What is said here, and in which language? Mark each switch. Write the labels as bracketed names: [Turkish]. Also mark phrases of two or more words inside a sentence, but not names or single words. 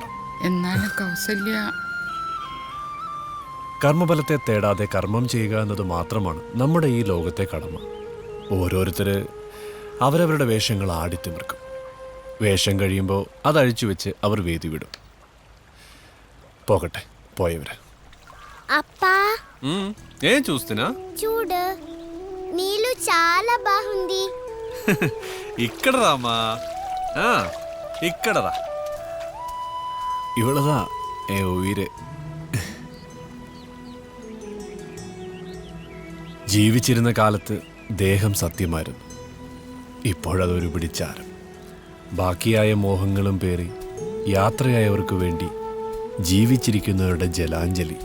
[Malayalam] എന്നാലും കൗസല്യ കർമ്മഫലത്തെ തേടാതെ കർമ്മം ചെയ്യുക എന്നത് മാത്രമാണ് നമ്മുടെ ഈ ലോകത്തെ കടമ. ഓരോരുത്തർ അവരവരുടെ വേഷങ്ങൾ ആടിത്തിമിർക്കും. വേഷം കഴിയുമ്പോൾ അതഴിച്ചു വെച്ച് അവർ വേദി വിടും. [Telugu] పోగట్టే పోయేవరా అప్పా ఏం చూస్తున్నా చూడు నీళ్ళు చాలా బాగుంది ఇక్కడ రామా ఇక్కడ రా [Malayalam] ഇവളതാ ഏ ഉയിര് ജീവിച്ചിരുന്ന കാലത്ത് ദേഹം സത്യമായിരുന്നു. ഇപ്പോഴതൊരു പിടിച്ചാരം. ബാക്കിയായ മോഹങ്ങളും പേറി യാത്രയായവർക്ക് വേണ്ടി ജീവിച്ചിരിക്കുന്നവരുടെ ജലാഞ്ജലി.